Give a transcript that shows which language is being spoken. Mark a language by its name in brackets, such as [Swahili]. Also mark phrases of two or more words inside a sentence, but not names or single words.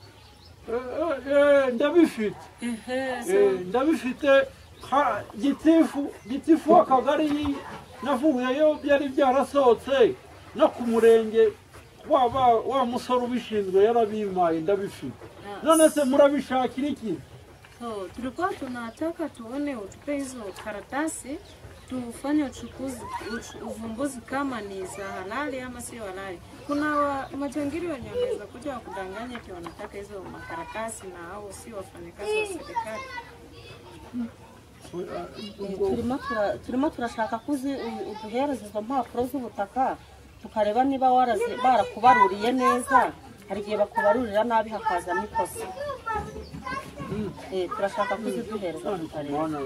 [Kinyarwanda] ndabifite gitifu w'akagari navuyeyo byari byarasohotse no ku murenge wa musore ubishinzwe yarabimaye ndabifite none se murabishakira iki [Swahili] Tulikuwa tunataka tuone utupe hizo karatasi tufanye uvumbuzi kama ni za halali ama sio halali. Kuna majangili wenye wanaweza kuja kudanganya eti wanataka hizo makaratasi na hao sio wafanyakazi wa serikali. [Kinyarwanda] turimo turashaka kuzi uduhereza izo mpapuro z'ubutaka tukareba niba barakubaruriye neza hari igihe bakubarurira nabi hakazamo ikosa turashaka kuziduhereza tukareba